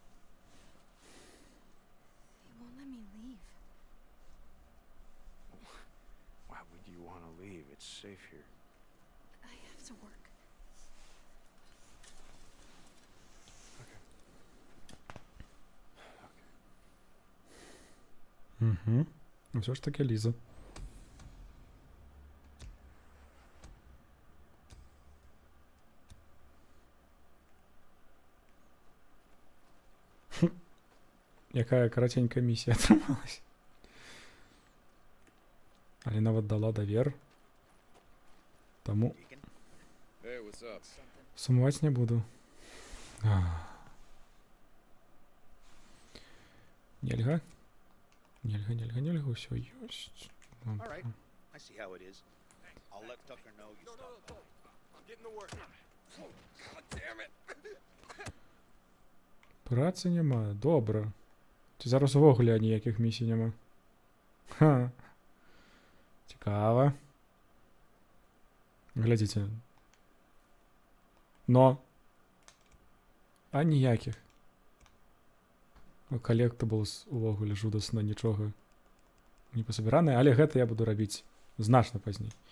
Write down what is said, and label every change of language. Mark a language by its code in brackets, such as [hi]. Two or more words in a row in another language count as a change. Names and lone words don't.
[en] They won't let me leave. Why would you want to leave? It's safe here. I have to work. Угу. [uk] Все ж таки Ліза. [be] Якая караценькая місія атрымалась. Але нават дала давер. Таму [en] Hey, what's up? [be] сумаваць не буду. Нельга. Нельга, нельга, нельга, ўсё ёсць. [en] Alright. I see how it is. I'll let Tucker know you stopped by. I'm getting to work. God damn it! [be] Працы няма, добра. Ці зараз увогуле ніякіх місій няма. Ха. Цікава. Глядзіце. Но. А ніякіх. Collectibles увогуле жудасна, нічога не пасабіранае, але гэта я буду рабіць значна пазней.